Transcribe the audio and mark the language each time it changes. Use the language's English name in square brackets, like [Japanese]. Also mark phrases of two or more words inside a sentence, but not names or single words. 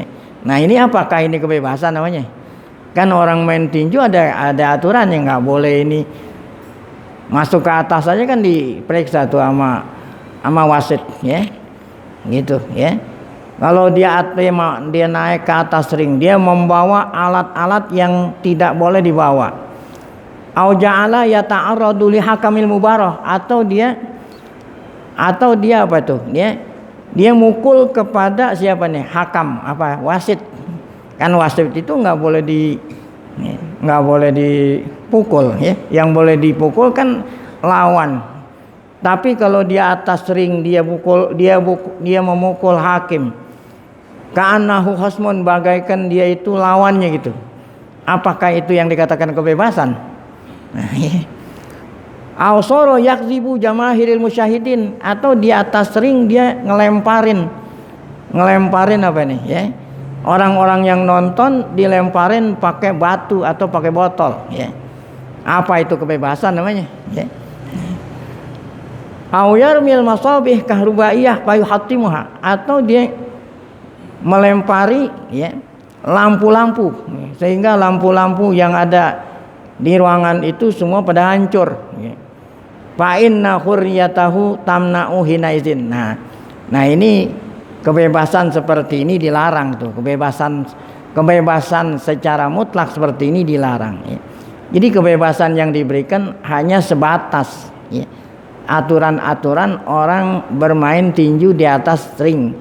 [Indonesian] Nah, ini apakah ini kebebasan namanya? Kan orang main tinju ada aturan yang nggak boleh ini masuk ke atas saja kan diperiksa tuh sama wasit, ya. Gitu, ya. Kalau dia naik ke atas ring, dia membawa alat-alat yang tidak boleh dibawa. [Arabic] أو جعل يتعرض لحكم المباراة, [Indonesian] atau dia apa tuh? Dia mukul kepada siapa nih? Hakam, apa? Wasit. Kan wasit itu nggak boleh dipukul, ya. Yang boleh dipukul kan lawan. Tapi kalau dia atas ring dia memukul hakim. [Arabic] كأنه خصم, [Indonesian] bagaikan dia itu lawannya gitu. Apakah itu yang dikatakan kebebasan? Nah, ya. [Arabic] أو صار يقذف جماهير المشاهدين, [Indonesian] atau di atas ring dia ngelemparin apa nih, ya? Orang-orang yang nonton dilemparin pakai batu atau pakai botol, ya. Apa itu kebebasan namanya, ya? [Arabic] أو يرمي المصابيح الكهربائية فيحطمها, [Indonesian] atau dia melempari ya lampu-lampu sehingga lampu-lampu yang ada di ruangan itu semua pada hancur, ya. [Arabic] فإن حريته تمنع حينئذ. [Indonesian] Nah ini kebebasan seperti ini dilarang tuh. Kebebasan secara mutlak seperti ini dilarang, ya. Jadi kebebasan yang diberikan hanya sebatas, ya, aturan-aturan orang bermain tinju di atas ring.